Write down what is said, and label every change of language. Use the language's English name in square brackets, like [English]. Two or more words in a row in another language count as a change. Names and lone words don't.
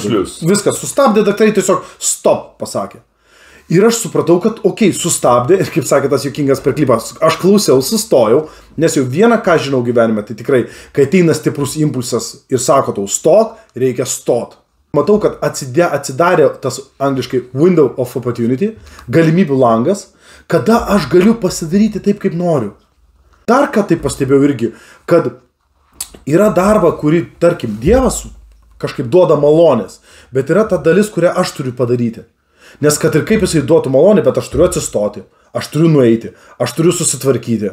[Lithuanian] Viską sustabdė, daktarai tiesiog stop pasakė. Ir aš supratau, kad sustabdė, ir kaip sakė tas juokingas per klipą, aš klausiau, sustojau, nes jau vieną, ką žinau gyvenime, tai tikrai, kai ateina stiprus impulsas ir sako tau stok, reikia stot. Matau, kad atsidarė tas angliškai [English] window of opportunity, [Lithuanian] galimybių langas, kada aš galiu pasidaryti taip, kaip noriu. Dar ką tai pastebėjau irgi, kad yra darba, kuri, tarkim, Dievas kažkaip duoda malonės, bet yra ta dalis, kurią aš turiu padaryti. Nes kad ir kaip jisai duotų malonę, bet aš turiu atsistoti, aš turiu nueiti, aš turiu susitvarkyti.